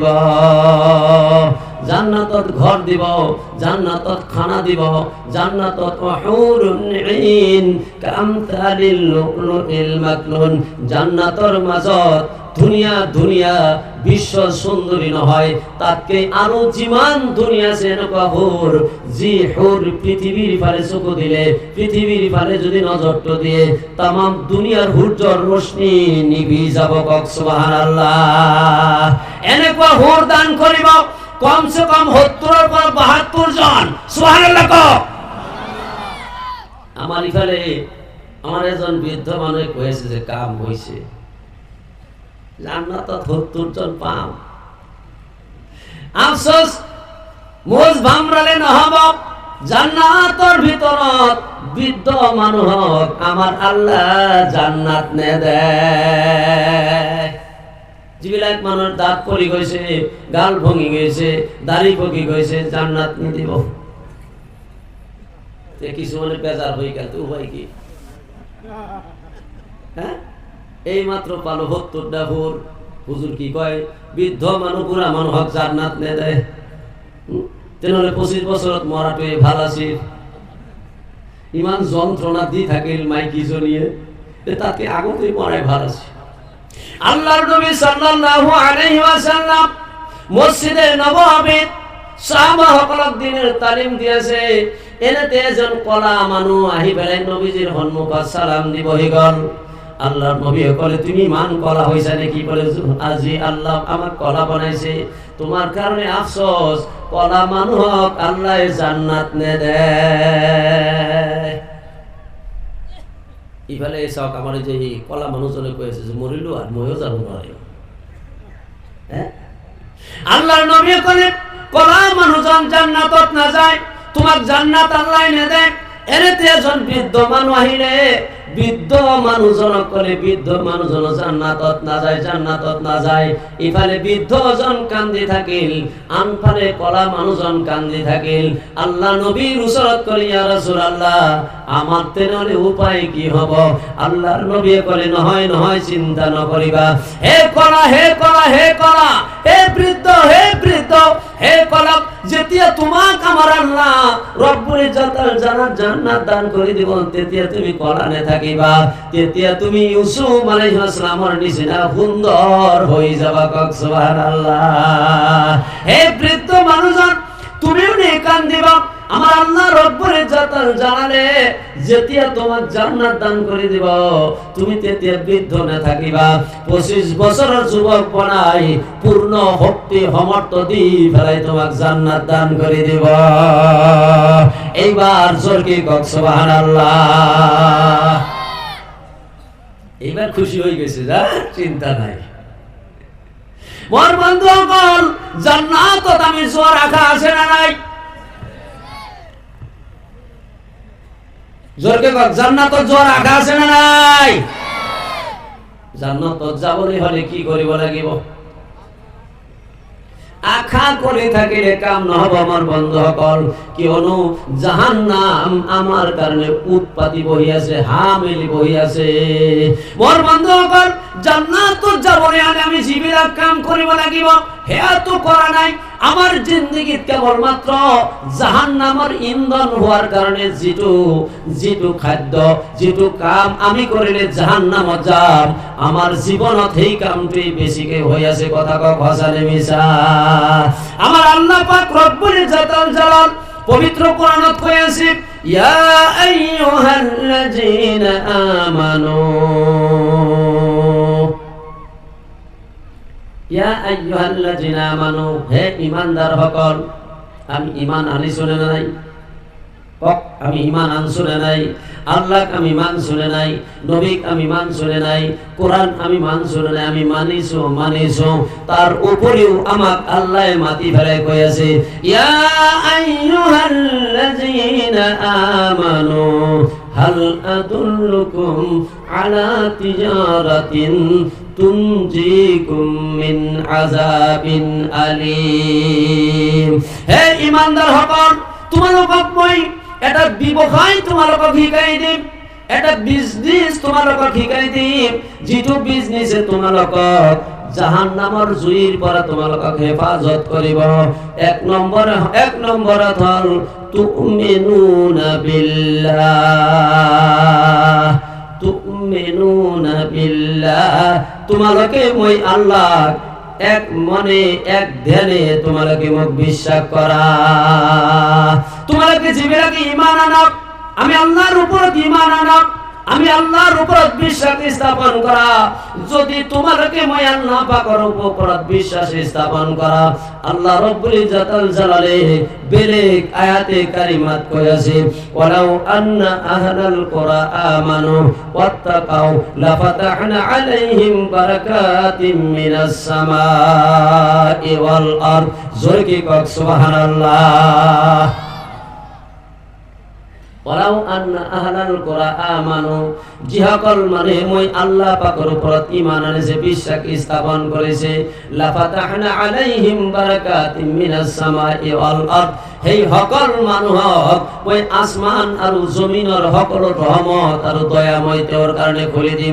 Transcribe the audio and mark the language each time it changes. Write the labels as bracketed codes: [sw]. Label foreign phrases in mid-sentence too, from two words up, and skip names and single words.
[as] জান্নাতত ঘর দিব, জান্নাতত খানা দিব, জান্নাতত [ar] حور عين كأمثال اللؤلؤ المكنون. [as] জান্নাতর মাজত দুনিয়া বিশ্ব সুন্দরী নহয়, তাতকে আরো যিমান দুনিয়া আছে এনেকুৱা হুর, যি হুর পৃথিবীর ফালে চকু দিলে, পৃথিবীর ফালে যদি নজরটো দিয়ে তামাম দুনিয়ার সূর্যর রশ্মি নিভি যাব। কক সুবহানাল্লাহ। এনেকুৱা হুর দান করিব কমসে কম 70-ৰ পৰা 72 জন। সুবহানাল্লাহ কক। আমার ইফালে আমার এজন বৃদ্ধ মানুহে কৈ আছে যে কাম হইছে, জান্নাতত 70 জন পাম। আফসোস মোজ ভামরালে নহব, জান্নাতৰ ভিতৰত বৃদ্ধ মানুহক আমার আল্লাহ জান্নাত নেদেয়। যিবিলাক মানুহৰ দাঁত পৰি গৈছে, গাল ভঙি গৈছে, দাড়ি পকি গৈছে, জান্নাত নিদিব। কিছুমানে বেজাৰ হৈ গেল, তো হয় কি? হ্যাঁ, এই মাত্র পালো 70টা হুর। হুজুর কি কয়? বৃদ্ধ মানুহ বুঢ়া মানুহক জান্নাত নেদেয়। তেনেহলে 25 বছৰত মৰাটোৱে ভাল আছিল। ইমান যন্ত্ৰণা দি থাকিল মাইকীজনীয়ে, তাকে আগতে মৰাই ভাল আছিল। আল্লাহর নবী [ar] صلى الله عليه وسلم [as] মসজিদে নববীত সাহাবাসকলক দিনের তালিম দিয়েছে। এনেতে এজন কলা মানুহ আহি পেলাই নবীজিৰ সন্মুখত সালাম দিবহি গল। আল্লাহর নবী কলে, তুমি মান কলা হইছা নাকি? বলে, আজি আল্লাহ আমাক কলা বানাইছে, তোমার কারণে আফসোস, কলা মানুহক আল্লাহ জান্নাত নেদেয়। ইফালে চাওক, আমার যে কলা মানুহজনে কৈ আছে যে মৰিলো আর ময়ও যাব নোৱাৰিম। আল্লাহর নবী কলে, কলা মানুহজন জান্নাতত নাযায়, তোমাক জান্নাত আল্লাহ নেদেয়। এনেতে এজন বৃদ্ধ মানুহ আহিলে, বৃদ্ধ মানুহজনক কলে, বৃদ্ধ মানুহজন জান্নাতত নাযায়, জান্নাতত নাযায়। ইফালে বৃদ্ধজন কান্দি থাকিল, আনফালে কলা মানুহজন কান্দি থাকিল। আল্লাহ নবীর ওচৰত কলে, [ar] يا رسول الله, [as] আমার তেনেহলে উপায় কি হব? আল্লাহর নবী কলে, নহয় নহয়, চিন্তা নকরিবা। হে কলা, হে কলা, হে কলা, হে বৃদ্ধ, হে বৃদ্ধ, হে কলা, যেতিয়া তোমাক আমার আল্লাহ [ar] رب العزة [as] জান্নাত দান করে দিব, তেতিয়া তুমি কলা নে থাকিবা, তেতিয়া তুমি ইউসুফ [ar] عليه السلام [as] নিচিনা সুন্দর হয়ে যাবা। কক সুবহানাল্লাহ। হে বৃদ্ধ মানুষজন, তুমিও নে কান্দিবা। আমার আল্লাহ [ar] رب العزة [as] জানালে যেতিয়া তোমাক জান্নাত দান করে দিব, তুমি তেতিয়া বৃদ্ধ না থাকিবা। 25 বছরের যুবক বনাই পূর্ণ শক্তি সমর্থ দি ফেলাই তোমাক জান্নাত দান করে দিব। এইবার জোরকে কক সুবহানাল্লাহ। এইবার খুশি হয়ে গেছে, যা চিন্তা নাই। মোর বন্ধুগণ, জান্নাতত আমি জোর রাখা আছে না নাই? জোরকে কক, জান্নাতত জোর রাখা আছে না নাই? জান্নাতত যাবলৈ হলে কি কৰিব লাগিব? আশা করে থাকিলে কাম নহব আমার বন্ধুসকল। কিয়নো জাহান্নাম আমার কারণে উৎপাতি বহি আছে, হামেলি বহি আছে। মোর বন্ধুসকল, জান্নাতত যাবলৈ হলে আমি যিবিলাক কাম কৰিব লাগিব সেয়া তো কৰা নাই। আমার জিন্দগিত কেবলমাত্র জাহান্নামৰ ইন্ধন হওয়ার কারণে যিটো খাদ্য, যিটো কাম আমি করিলে জাহান্নামত যাম, আমার জীবনত সেই কামটোই বেছিকে হৈ আছে। কথা কক হাসানে মিছা? আমার আল্লাহ পাক [ar] رب العزة الجلال [as] পবিত্র কোরআনত কৈ আছে, [ar] يا أيها الذين آمنوا، يا أيها الذين آمنوا, [as] হে ঈমানদার সকল। আমি ঈমান আনিছো না নাই? কক, আমি ঈমান আনছো না নাই? আল্লাহক আমি মানছো না নাই? নবীক আমি মানছো না নাই? কোরআন আমি মানছো না নাই? আমি মানিছো। তার উপরেও আমাক আল্লাহ মাতি ফেলাই কৈ আছে, [ar] يا أيها الذين آمنوا هل أدلكم على تجارة تنجيكم من عذاب أليم. [as] হে ঈমানদার সকল, তোমালোকক মই এটা ব্যৱসায় তোমালোকক শিকাই দিম, এটা বিজনেস তোমালোকক শিকাই দিম, যিটো বিজনেসে তোমালোকক জাহান্নামৰ জুইৰ পৰা তোমালোকক হেফাজত কৰিব। এক নম্বৰত হল [ar] تؤمنون بالله. تؤمنون بالله, [as] তোমালোকে মই আল্লাহ এক মনে এক ধ্যানে তোমালোকে মোক বিশ্বাস করা। তোমালোকে যিবিলাকে ঈমান আনক, আমি আল্লাহর উপৰত ঈমান আনক, আমি আল্লাহর উপৰত বিশ্বাস স্থাপন করা। যদি তোমালোকে মই আল্লাহ পাকৰ উপৰত বিশ্বাস স্থাপন করা, আল্লাহ [ar] رب العزة الجلال [as] বেলেগ আয়াতে কারিমাত কৈ আছে, [ar] ولو أن أهل القرى آمنوا واتقوا لفتحنا عليهم بركات من السماء والأرض. [as] জোরে কি কক সুবহানাল্লাহ। [ar] ولو أن أهل القرى آمنوا, [as] যিসকল মানে মই আল্লাহ পাকৰ ওপৰত ঈমান আনিছে, বিশ্বাস স্থাপন কৰিছে, [ar] لفتحنا عليهم بركات من السماء والأرض, [as] সেই সকল মানুহক মই আসমান আৰু জমিনৰ সকলো ৰহমত আৰু দয়া মই তেওঁৰ কাৰণে খুলি দিম।